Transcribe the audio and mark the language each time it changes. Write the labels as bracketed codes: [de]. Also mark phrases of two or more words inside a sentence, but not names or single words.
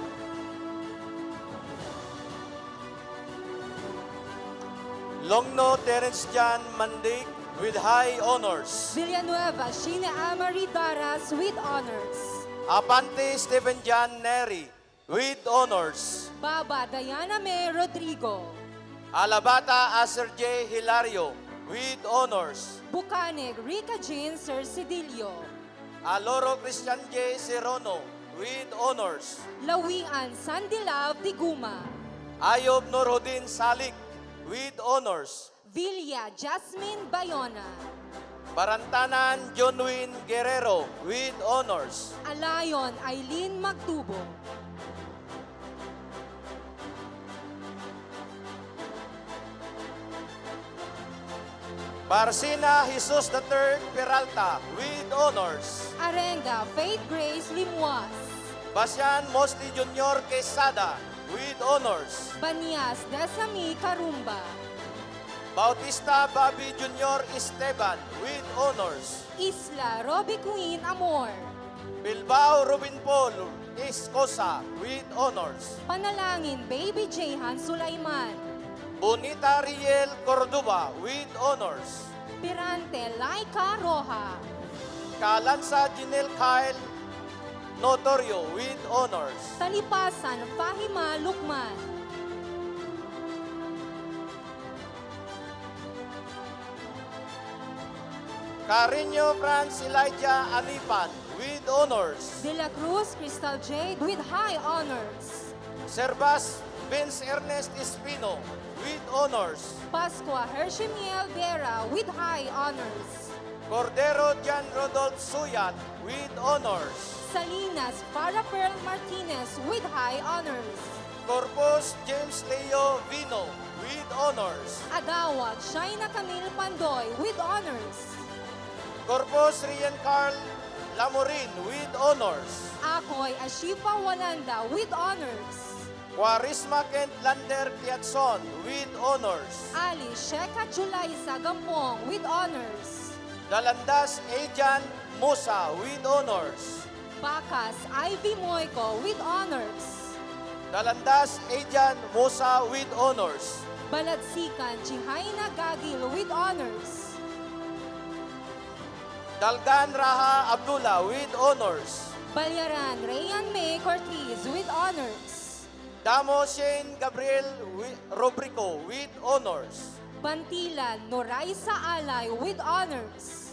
[en] Longno Terence Jan Mandik with high honors. Villanueva Shine Amari Daras with honors. Apante Stephen Jan Neri with honors. Baba Diana May Rodrigo. Alabata Aser J. Hilario with honors. Bucanig Rica Jean Sir Cedilio. Aloro Christian J. Serono with honors. Lawian Sandilav Diguma. Ayob Nurhodin Salik with honors. Villa Jasmine Bayona. Barantanan Jonwin Guerrero with honors. Alayon Eileen Magtubo. Barcina Jesus III Peralta with honors. Arenga Faith Grace Limuas. Basian Mosli Junior Quesada with honors. Banias Desami Karumba. Bautista Bobby Junior Esteban with honors. Isla Robbie Queen Amor. Bilbao Rubin Paul Escosa with honors. Panalangin Baby Jehan Sulaiman. Bonita Riel Cordoba with honors. Pirante Laika Roja. Kalansa Jinel Kyle Notorio with honors. Talipasan Fahima Lukman. Carino Franz Elijah Anipan with honors. De la Cruz Crystal Jade with high honors. Servas Vince Ernest Espino with honors. Pascua Hershimiel Vera with high honors. Cordero Jan Rodolph Suyat with honors. Salinas Farah Pearl Martinez with high honors. Corpus James Leo Vino with honors. Agawad Shaina Camille Pandoy with honors. Corpus Rian Carl Lamorin with honors. Akoy Ashifa Walanda with honors. Quarisma Kent Lander Tiatson with honors. Ali Sheka Chulaisa Gampong with honors. Dalandas Ejan Musa with honors. Bakas Ivy Moico with honors. Dalandas Ejan Musa with honors. Baladsikan Chihaina Gagil with honors. Dalgan Raha Abdullah with honors. Balyaran Rayan May Cortez with honors. Damo Shane Gabriel Robrico with honors. Bantilan Noraisa Alay with honors.